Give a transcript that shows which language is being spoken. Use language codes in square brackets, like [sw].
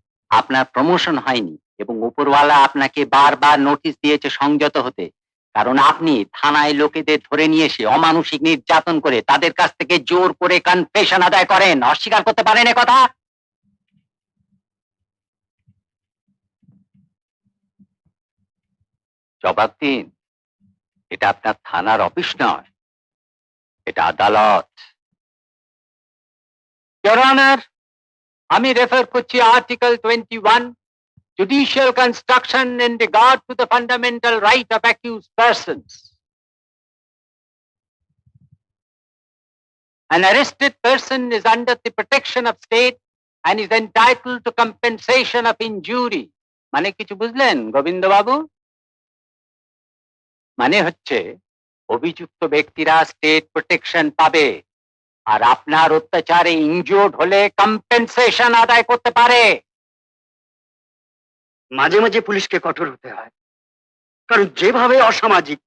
[bn] আপনার প্রমোশন হয়নি এবং উপরওয়ালা আপনাকে বারবার নোটিশ দিয়েছে সংযত হতে, কারণ আপনি থানায় লোকেদের ধরে নিয়ে এসে অমানসিক নির্যাতন করে তাদের কাছ থেকে জোর করে কনফেশন আদায় করেন। অস্বীকার করতে পারেন এ কথা? জবাব দিন। এটা আপনার থানার অফিস নয়, এটা আদালত। ইওর অনার, আমি রেফার করছি article 21, [en] judicial construction in regard to the fundamental right of accused persons. An arrested person is under the protection of state and is entitled to compensation of injury. [bn] মানে কিছু বুঝলেন গোবিন্দবাবু? মানে হচ্ছে অভিযুক্ত ব্যক্তিরা state protection পাবে, আর আপনার অত্যাচারে ইনজুর্ড হলে কম্পেনসেশন আদায় করতে পারে। মাঝে মাঝে পুলিশকে কঠোর হতে হয়, কারণ যেভাবে অসামাজিক।